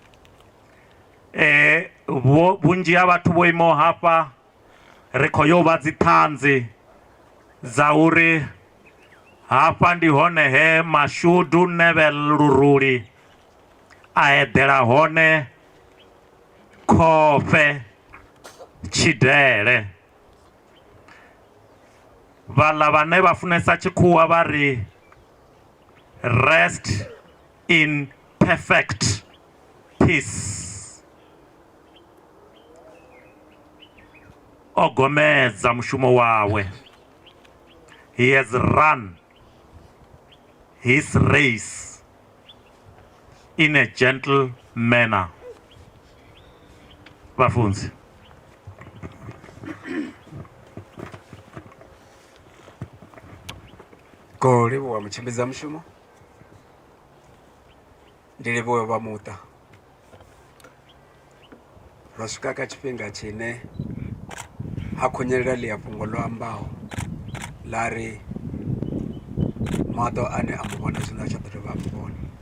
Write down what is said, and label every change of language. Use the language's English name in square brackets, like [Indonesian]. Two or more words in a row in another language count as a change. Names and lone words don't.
[Venda] Vhunzhi ha vhathu vho imaho hafha ri khou yo vha dziṱhanzi dza uri hafha ndi hone he Mashudu Neville Luruli a eḓela hone khofe tshidele. Vhaḽa vhane vha funesa tshikhuwa vha ri [English] rest in perfect peace. [Venda] O gomedza mushumo wawe. [English] He has run his race in a gentle manner. [Venda] Bafunzi. Ko livhuwa mutshimbidza mushumo, ndi livhuwa vha muṱa. Ro swika kha tshifhinga tshine ha khonyelela ḽia fhungo ḽo ambaho ḽa ri maṱo ane a muvhona zwino a tsha ḓo dovha a muvhona.